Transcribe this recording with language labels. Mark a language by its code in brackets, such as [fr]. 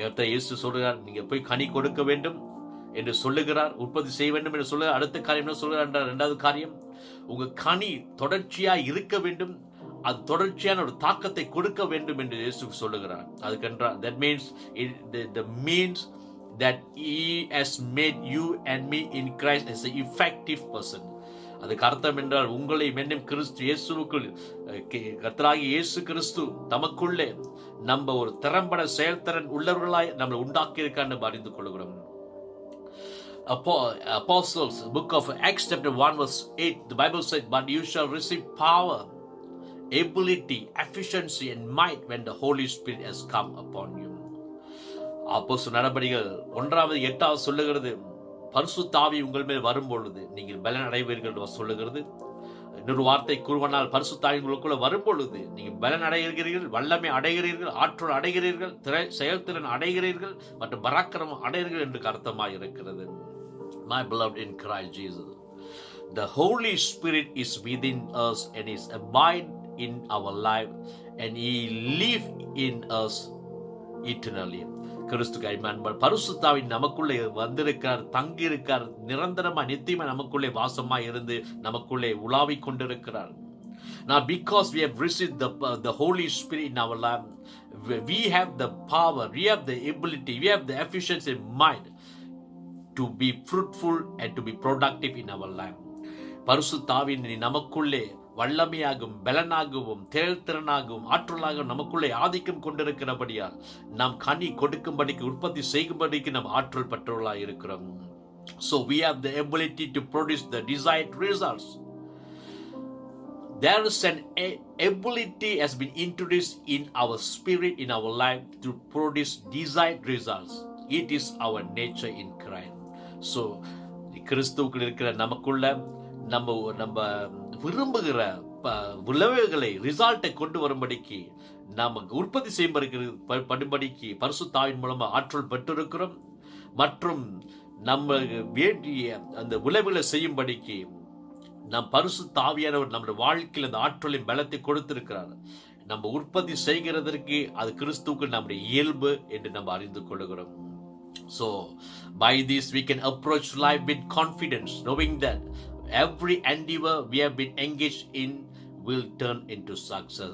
[ta] இயேசு சொல்கிறார், நீங்க போய் கனி கொடுக்க வேண்டும் என்று சொல்லுகிறார், உற்பத்தி செய்ய வேண்டும் என்று சொல்லுகிறார். அடுத்த காரியம் என்ன சொல்கிறார் என்ற இரண்டாவது காரியம், உங்க கனி தொடர்ச்சியா இருக்க வேண்டும், அது தொடர்ச்சியான ஒரு தாக்கத்தை கொடுக்க வேண்டும் என்று இயேசு சொல்லுகிறார். அதுக்கென்றால் [en] that means the means that He has made you and me in Christ as an effective person. [ta] அதுக்கு அர்த்தம் என்றால் உங்களை மென்னும் கிறிஸ்து இயேசுவுக்குள், கர்த்தராகிய இயேசு கிறிஸ்து தமக்குள்ளே நம்ம ஒரு திறம்பட செயல்திறன் உள்ளவர்களாய் நம்மளை உண்டாக்கி இருக்கான்னு அறிந்து கொள்கிறோம். [en] Apostles, book of Acts chapter 1 verse 8, the Bible said, but you shall receive power, ability, efficiency and might when the Holy Spirit has come upon you. [ta] அப்போஸ்தலர் நடபடிகள் 1:8 சொல்லுகிறது, பரிசுத்த ஆவி உங்கள் மேல் வரும்பொழுது நீங்கள் பலன் அடைவீர்கள் என்று சொல்லுகிறது. இன்னொரு வார்த்தை கூறுவனால், பரிசுத்த ஆவி உங்களுக்குள்ள வரும்பொழுது நீங்கள் பலன் அடைகிறீர்கள், வல்லமை அடைகிறீர்கள், ஆற்றல் அடைகிறீர்கள், செயல்திறன் அடைகிறீர்கள் மற்றும் பராக்கிரமம் அடைகிறீர்கள் என்று அர்த்தமாக இருக்கிறது. [en] My beloved in Christ Jesus, the Holy Spirit is within us and is abide in our life and He live in us eternally. [ta] கிறிஸ்துக்கு அன்பான பரிசுத்த ஆவி நமக்குள்ளே வந்திருக்கார், தங்கி இருக்கார், நிரந்தரமா நித்தியமா நமக்குள்ளே வாசமாய் இருந்து நமக்குள்ளே உலாவிக் கொண்டிருக்கிறார். [en] Now because we have received the Holy Spirit in our life, we have the power, we have the ability, we have the efficiency in mind to be fruitful and to be productive in our life. [ta] பரிசுத்த ஆவி நமக்குள்ளே வல்லமையாகவும் பலனாகவும் செயல்திறனாகவும் ஆற்றலாகவும் நமக்குள்ளே ஆதிக்கம் கொண்டிருக்கிறபடியால் நாம் கனி கொடுக்கும்படிக்கு, உற்பத்தி செய்யும்படிக்கு நாம் ஆற்றல் பெற்றவர்களாக இருக்கிறோம். [en] So we have the ability to produce the desired results. There is an ability has been introduced in our spirit, in our life to produce desired results. It is our nature in Christ. [ta] So கிறிஸ்துவுக்குள் இருக்கிற நமக்குள்ள நம்ம விரும்புகிற விளைவுகளை, ரிசல்ட்டை கொண்டு வரும்படிக்கு நமக்கு உற்பத்தி செய்யும்படிக்கு பரிசுத்த ஆவியின் மூலமா ஆற்றல் பெற்றிருக்கிறோம். மற்றும் நம்ம வேண்டிய அந்த உழவுகளை செய்யும்படிக்கு நம் பரிசுத்த ஆவியானவர் நம்முடைய வாழ்க்கையில் அந்த ஆற்றலின் பலத்தை கொடுத்திருக்கிறார். நம்ம உற்பத்தி செய்கிறதற்கு அது கிறிஸ்துவுக்கு நம்முடைய இயல்பு என்று நம்ம அறிந்து கொள்கிறோம். [en] So by this we can approach life with confidence, knowing that every endeavor we have been engaged in will turn into success.